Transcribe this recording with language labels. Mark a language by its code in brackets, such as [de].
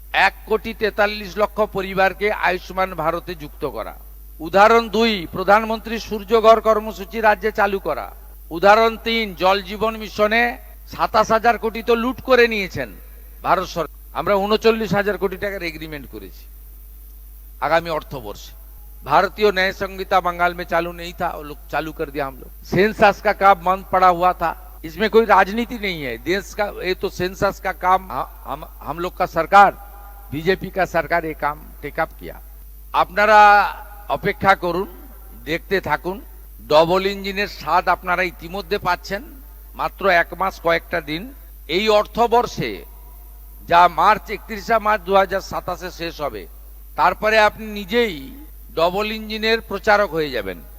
[bn] 1,43,00,000 পরিবারকে আয়ুষ্মান ভারতে যুক্ত করা। উদাহরণ 2, প্রধানমন্ত্রী সূর্যঘর কর্মসূচি রাজ্যে চালু করা। উদাহরণ 3, জল জীবন মিশনে 27,000 কোটি তো লুট করে নিয়েছেন ভারত সরকার। আমরা 39,000 কোটি টাকার এগ্রিমেন্ট করেছি [hi] आगामी अर्थवर्ष। भारतीय न्याय संहिता बंगाल में चालू नहीं था, वो लोग चालू कर दिया हम लोग। सेंसस का काम बंद पड़ा हुआ था, इसमें कोई राजनीति नहीं है देश का, ये तो सेंसस का काम हम लोग का सरकार, बीजेपी का सरकार ये काम टेकअप किया। [bn] আপনারা অপেক্ষা করুন, দেখতে থাকুন। ডবল ইঞ্জিনের স্বাদ আপনারা ইতিমধ্যে পাচ্ছেন। মাত্র 1 মাস কয়েকটা দিন এই অর্থবর্ষে, যা 31 মার্চ 2027-এ শেষ হবে, তারপরে আপনি নিজেই ডবল ইঞ্জিনের প্রচারক হয়ে যাবেন।